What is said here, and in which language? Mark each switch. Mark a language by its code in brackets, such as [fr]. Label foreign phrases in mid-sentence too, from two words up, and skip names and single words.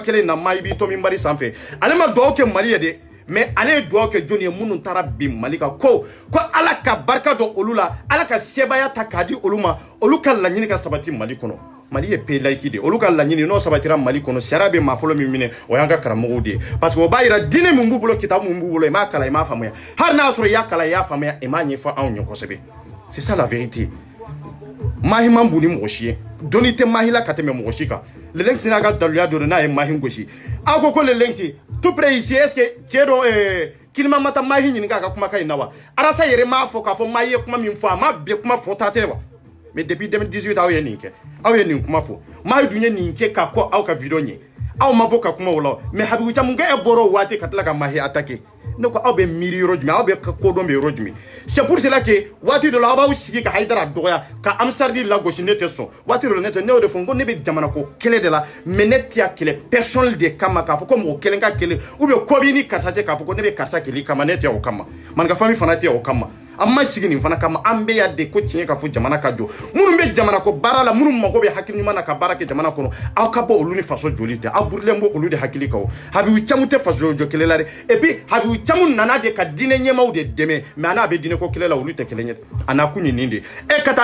[bm] kelen na ma i b'i to minbari sanfɛ ale ma dugawu kɛ Mali ye dɛ mais ale ye dugawu kɛ jɔnni ye minnu taara bi Mali kan ko ala ka barika dɔ olu la ala ka sebaya ta k'a di olu ma olu ka laɲini ka sabati Mali kɔnɔ Mali ye [fr] pays laïque de [bm] olu ka laɲini n'o sabatira Mali kɔnɔ sariya bɛ maa fɔlɔ min minɛ o y'an ka karamɔgɔw de ye [fr] parce que [bm] o b'a yira diinɛ min b'u bolo kitabu min b'u bolo i m'a kala i m'a faamuya hali n'a sɔrɔ i y'a kala i y'a faamuya i m'a ɲɛfɔ anw ɲɛ kosɛbɛ [fr] c'est ça la vérité [bm] Mahi man bon ni mɔgɔ si ye dɔnni tɛ Mahi la ka tɛmɛ mɔgɔ si kan le lynx n'a ka daluya dɔ n'a ye Mahi gosi aw ko le lynx [fr] tout près ici est-ce que [bm] cɛ dɔ Kilima mata Mahi ɲininka a ka kumakan in na wa Arasa yɛrɛ m'a fɔ k'a fɔ Mahi ye kuma min fɔ a ma bɛɛ kuma fɔta tɛ wa mais depuis 2018 aw ye nin kɛ aw ye nin kuma fɔ Mahi dun ye nin kɛ k'a kɔ aw ka video ɲɛ aw ma bɔ ka kuma o la mais Habibu Camu kɛ e bɔra o waati ka tila ka Mahi attaquer ne ko aw bɛ miiri yɔrɔ jumɛn aw bɛ kodɔn bɛ yɔrɔ jumɛn [fr] c'est pour cela que [bm] waati dɔ la aw b'aw sigi ka Hayidara dɔgɔya ka Amsardi lagosi ne tɛ sɔn waati dɔ la ne tɛ ne y'o de fɔ n ko ne bɛ jamana ko kɛlɛ de la mais ne tɛ kɛlɛ personnel de kama k'a fɔ ko mɔgɔ kelen ka kɛlɛ [fr] ou bien [bm] ko b'i ni karisa cɛ k'a fɔ ko ne bɛ karisa kɛlɛ kama ne tɛ o kama maninka famille fana tɛ o kama an ma sigi nin fana kama an bɛ yan de ko tiɲɛ ka fɔ jamana ka jɔ minnu bɛ jamana ko baara la minnu mago bɛ hakili ɲuman na ka baara kɛ jamana kɔnɔ aw ka bɔ olu ni faso joli tɛ aw burilen bɔ olu de hakili kan o Habibu Camu tɛ faso jɔ kɛlɛ la dɛ [fr] et puis [bm] Habibu Camu nana de ka diinɛ ɲɛmaaw de dɛmɛ mais a n'a bɛ diinɛ ko kɛlɛ la olu tɛ kelen ye a n'a kun ye nin de e ka taa